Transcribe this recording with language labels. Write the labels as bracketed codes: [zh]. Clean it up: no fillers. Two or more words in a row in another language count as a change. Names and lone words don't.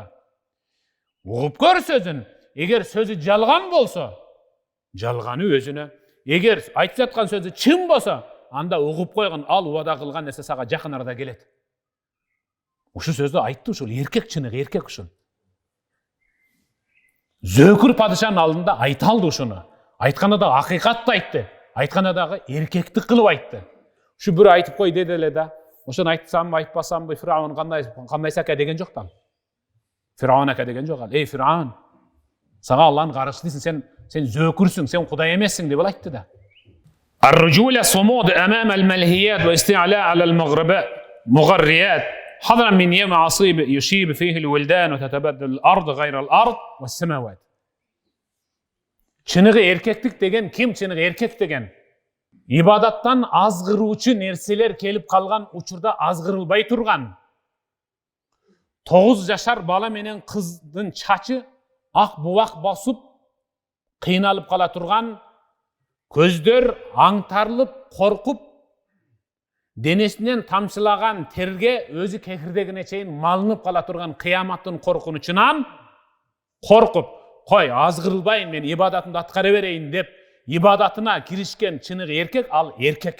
[ky] Угуп көр сөзүн. Эгер сөзү жалган болсо, жалганы өзүнө. Эгер айтып жаткан сөзү чын болсо, анда угуп койгон, ал убада кылган нерсе сага жакын арада келет. Ушу сөздү айтты ушул эркек, чыныгы эркек ушул. Зөкүр падышанын алдында айта алды ушуну. Айтканда да акыйкатты айтты. Айтканда дагы эркектик кылып айтты. Ушу бир айтып кой деди эле да. Ошону айтсамбы, айтпасамбы, Firavun кандай сака деген жок да. Firavun ака деген жок ал. Ey Firavun, сага Аллахтын каршы дейсиң, сен зөкүрсүң, сен Кудай эмессиң деп айтты да. [ar] الرجولة صمود أمام الملهيات واستعلاء على المغريات حذرا من يوم عصيب يشيب فيه الولدان وتتبدل الأرض غير الأرض والسماوات. [ky] Чыныгы эркектик деген ким? Чыныгы эркек деген ибадаттан азгыруучу нерселер келип калган учурда азгырылбай турган. 9 жашар бала менен кыздын чачы ак бубак басып кыйналып кала турган, көздөр аңтарылып, коркуп, денесинен тамчылаган терге өзү кекирдегине чейин малынып кала турган кыяматтын коркунучунан коркуп, кой азгырылбайын, мен ибадатымды аткара берейин деп ибадатына киришкен чыныгы эркек, ал эркек.